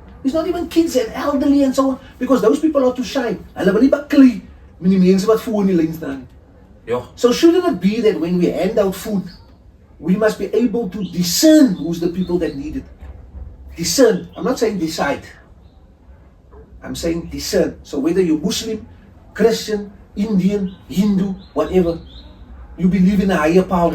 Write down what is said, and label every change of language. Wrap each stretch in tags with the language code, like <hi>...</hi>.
<en>It's not even kids and elderly and so on. Because those people are too shy.</en> <af>Hulle wil nie baklei met die mense wat voor in die lyn staan.</af> <en>yeah. So shouldn't it be that when we hand out food, we must be able to discern who's the people that need it. Discern. I'm not saying decide. I'm saying discern. So whether you're Muslim, Christian, Indian, Hindu, whatever, you believe in a higher power.</en>